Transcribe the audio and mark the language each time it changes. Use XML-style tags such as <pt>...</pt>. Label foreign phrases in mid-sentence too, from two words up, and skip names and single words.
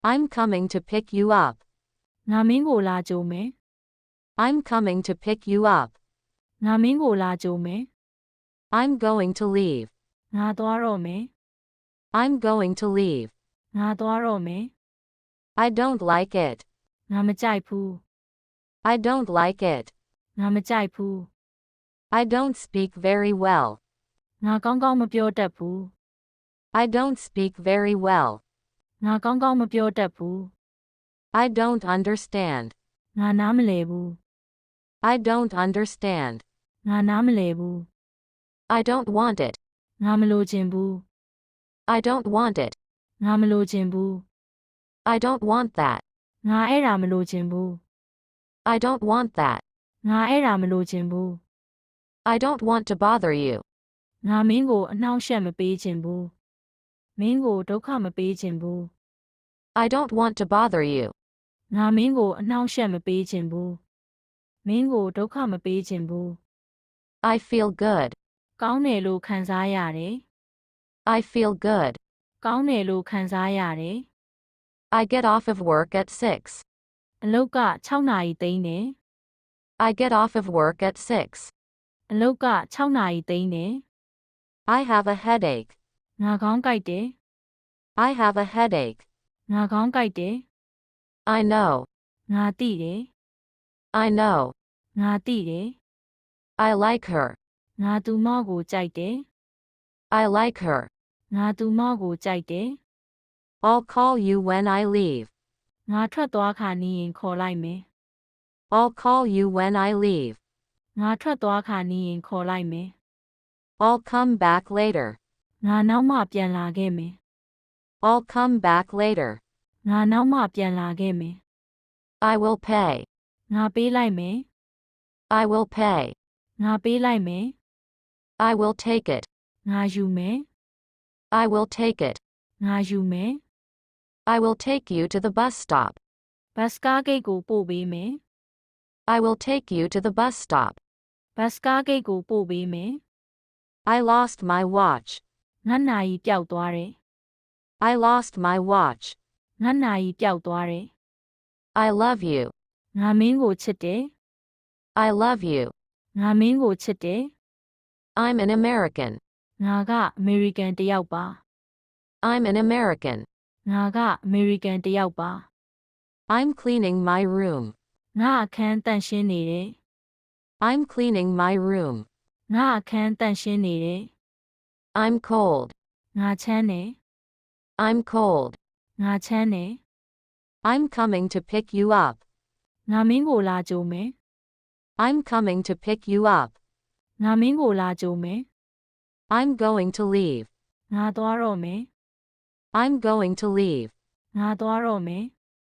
<en>I'm coming to pick you up.</en> <my>ငါမင်းကိုလာကြိုမယ်</my> <en>I'm coming to pick you up.</en> <my>ငါမင်းကိုလာကြိုမယ်</my> <en>I'm going to leave.</en> <my>ငါသွားတော့မယ်</my> <en>I'm going to leave.</en> <my>ငါသွားတော့မယ်</my> <en>I don't like it.</en> <my>ငါမကြိုက်ဘူး</my> <en>I don't like it.</en> <my>ငါမကြိုက်ဘူး</my> <en>I don't speak very well.</en> <my>ငါကောင်းကောင်းမပြောတတ်ဘူး</my> <en>I don't speak very well.</en> <my>ငါကောင်းကောင်းမပြောတတ်ဘူး</my> <en>I don't understand.</en> <my>ငါနားမလည်ဘူး</my> <en>I don't understand.</en> <my>ငါနားမလည်ဘူး</my> <en>I don't want it.</en> <my>ငါမလိုချင်ဘူး</my> <en>I don't want it.</en> <my>ငါမလိုချင်ဘူး</my> <en>I don't want that.</en> <my>ငါအဲ့ဒါမလိုချင်ဘူး</my> <en>I don't want that.</en> <my>ငါအဲ့ဒါမလိုချင်ဘူး</my> <en>I don't want to bother you.</en> <my>ငါမင်းကိုအနှောင့်အယှက်မပေးချင်ဘူးမင်းကိုဒုက္ခမပေးချင်ဘူး</my> <en>I don't want to bother you.</en> <my>ငါမင်းကိုအနှောင့်အယှက်မပေးချင်ဘူးမင်းကိုဒုက္ခမပေးချင်ဘူး</my> <en>I feel good.</en> <my>ကောင်းတယ်လို့ခံစားရတယ်</my> <en>I feel good.</en> <my>ကောင်းတယ်လို့ခံစားရတယ်</my> <en>I get off of work at 6.</en> <my>အလုတ်က6နာရီသိမ်းတယ်</my> <en>I get off of work at 6.</en> <my>အလုတ်က6နာရီသိမ်းတယ်</my> <en>I have a headache.</en> <my>ငါခေါင်းကိုက်တယ်</my> <en>I have a headache.</en> <my>ငါခေါင်းကိုက်တယ်</my> <en>I know.</en> <my>ငါသိတယ်</my> <en>I know.</en> <my>ငါသိတယ်</my> <en>I like her.</en> <my>ငါသူမကိုကြိုက်တယ်</my> <en>I like her.</en> <my>ငါသူမကိုကြိုက်တယ်</my> <en>I'll call you when I leave.</en> <my>ငါထွက်သွားခါနီးရင်ခေါ်လိုက်မယ်</my> <en>I'll call you when I leave.</en> <my>ငါထွက်သွားခါနီးရင်ခေါ်လိုက်မယ်</my> <en>I'll come back later.</en> <my>ငါနောက်မှပြန်လာခဲ့မယ်</my> <en>I'll come back later.</en> <my>ငါနောက်မှပြန်လာခဲ့မယ်</my> <en>I will pay.</en> <my>ငါပေးလိုက်မယ်</my> <en>I will pay.</en> <my>ငါပေးလိုက်မယ်</my> <en>I will take it.</en> <my>ငါယူမယ်</my> <en>I will take it.</en> <my>ငါယူမယ်</my> <en>I will take you to the bus stop.</en> <my>ဘတ်စကားဂိတ်ကိုပို့ပေးမယ်</my> <en>I will take you to the bus stop.</en> <my>ဘတ်စကားဂိတ်ကိုပို့ပေးမယ်</my> <en>I lost my watch.</en> <my>ငါနာရီပျောက်သွားတယ်</my> <en>I lost my watch.</en> <my>ငါနာရီပျောက်သွားတယ်</my> <en>I love you.</en> <my>ငါမင်းကိုချစ်တယ်</my> <en>I love you.</en> <my>ငါမင်းကိုချစ်တယ်</my> <en>I'm an American.</en> <my>ငါကအမေရိကန်တစ်ယောက်ပါ</my> <en>I'm an American.</en> <my>ငါကအမေရိကန်တစ်ယောက်ပါ</my> <en>I'm cleaning my room.</en> <my>ငါအခန်းတန့်ရှင်းနေတယ်</my> <en>I'm cleaning my room.</en> <my>ငါအခန်းတန့်ရှင်းနေတယ်</my> <en>I'm cold.</en> <my>ငါချမ်းတယ်</my> <en>I'm cold.</en> <my>ငါချမ်းတယ်</my> <en>I'm coming to pick you up.</en> <my>ငါမင်းကိုလာကြိုမယ်</my> <en>I'm coming to pick you up.</en> <my>ငါမင်းကိုလာကြိုမယ်</my> <en>I'm going to leave.</en> <my>ငါသွားတော့မယ်</my> <en>I'm going to leave.</en> <my>ငါသွားတော့မယ်</my>